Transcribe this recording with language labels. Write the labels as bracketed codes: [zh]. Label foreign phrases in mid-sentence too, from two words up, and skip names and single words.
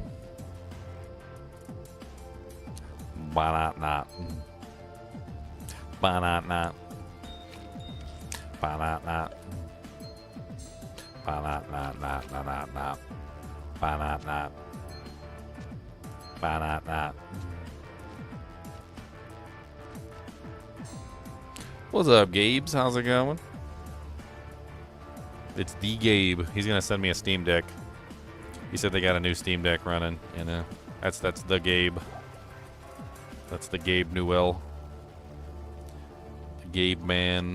[en] Ba-na-na. Ba-na-na. Ba-na-na. Ba-na-na-na-na-na-na. Ba-na-na. Ba-na-na. What's up, Gabes? How's it going? It's the Gabe. He's gonna send me a Steam Deck. He said they got a new Steam Deck running, and that's the Gabe. That's the Gabe Newell. The Gabe man.